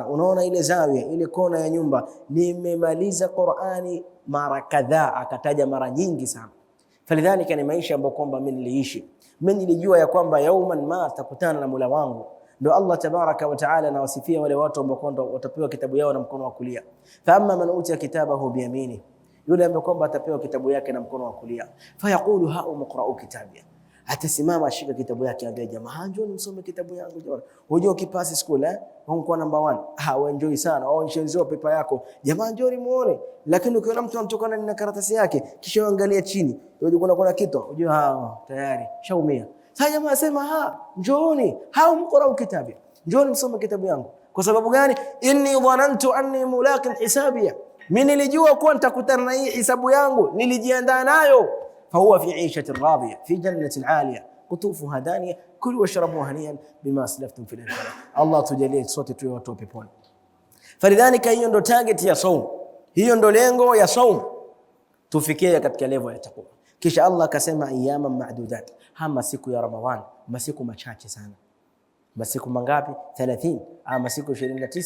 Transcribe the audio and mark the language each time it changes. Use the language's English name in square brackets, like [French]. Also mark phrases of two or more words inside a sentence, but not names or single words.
[Swahili] Unaona ile zawia, ile kona ya nyumba, nimemaliza Qur'ani mara kadhaa. Akataja mara nyingi sana. Falidhalika ni maisha ambayo kwamba mimi niliishi. Mimi nilijua ya kwamba yauman ma takutana na Mola wangu. Ndio Allah [Arabic] تبارك وتعالى [Swahili] anawasifia wale watu ambao kwamba watapewa kitabu yao na mkono wa kulia. [Arabic] فأما من أوتي كتابه بيمينه, [Swahili] yule ambaye kwamba atapewa kitabu yake na mkono wa kulia, [Arabic] فيقول هاؤم اقرؤوا كتابي, [Swahili] atasimama ashika kitabu yake, anambia jamaa, njoni msome kitabu yangu jamaa. Unajua ukipasi school unakuwa number 1, wewe enjoy sana, au nshenziwa pepa yako, jamaa njoni muone. Lakini ukiona mtu anatokana na karatasi yake kisha angalia chini, unajua kuna kitu, unajua tayari shaumia. Sasa jamaa asema njooni, [Arabic] اقرؤوا كتابي, [Swahili] njoni msome kitabu yangu. Kwa sababu gani? [Arabic] إني ظننت أني ملاق حسابيه, [Swahili] mimi nilijua kuwa nitakutana na hii hisabu yangu, nilijiandaa nayo. [Arabic] فهو في عيشة راضية في جنة عالية قطوفها دانية كلوا واشربوا هنيئا بما أسلفتم في الآخرة. [Swahili] الله tujalie sote tuwe watu peponi. Falidhalika hiyo ndo target ya saum, hiyo ndo lengo ya saum, tufikie katika level ya takwa. Kisha Allah akasema [Arabic] أياما معدودات, [Swahili] masiku ya Ramadhan, masiku machache sana. Masiku mangapi? 30 au masiku 29?